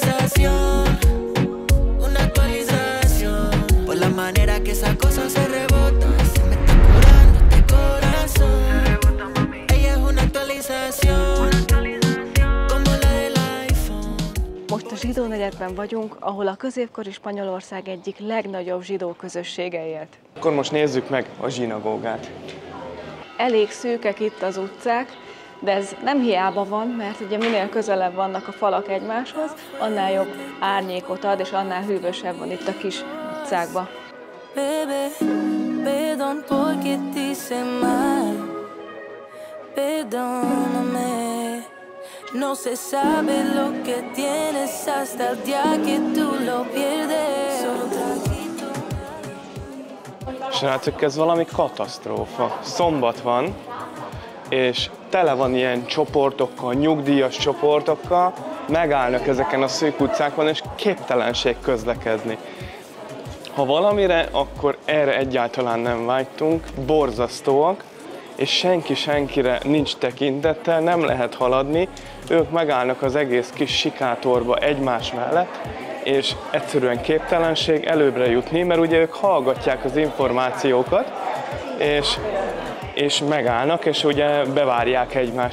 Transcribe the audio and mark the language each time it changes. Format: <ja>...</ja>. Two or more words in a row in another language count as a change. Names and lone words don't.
<hu>Most a zsidó negyedben vagyunk, ahol a középkori Spanyolország egyik legnagyobb zsidó közössége élt. Akkor most nézzük meg a zsinagógát. Elég szűkek itt az utcák, de ez nem hiába van, mert ugye minél közelebb vannak a falak egymáshoz, annál jobb árnyékot ad, és annál hűvösebb van itt a kis utcákban.</hu> <es>No se sabe lo que tienes hasta el día que tú lo pierdes.</es> <hu>Srácok, ez valami katasztrófa. Szombat van, és tele van ilyen csoportokkal, nyugdíjas csoportokkal, megállnak ezeken a szűk utcákon, és képtelenség közlekedni. Ha valamire, akkor erre egyáltalán nem vágytunk, borzasztóak, és senki senkire nincs tekintettel, nem lehet haladni, ők megállnak az egész kis sikátorba egymás mellett, és egyszerűen képtelenség előbbre jutni, mert ugye ők hallgatják az információkat, és megállnak, és ugye bevárják egymást.</hu>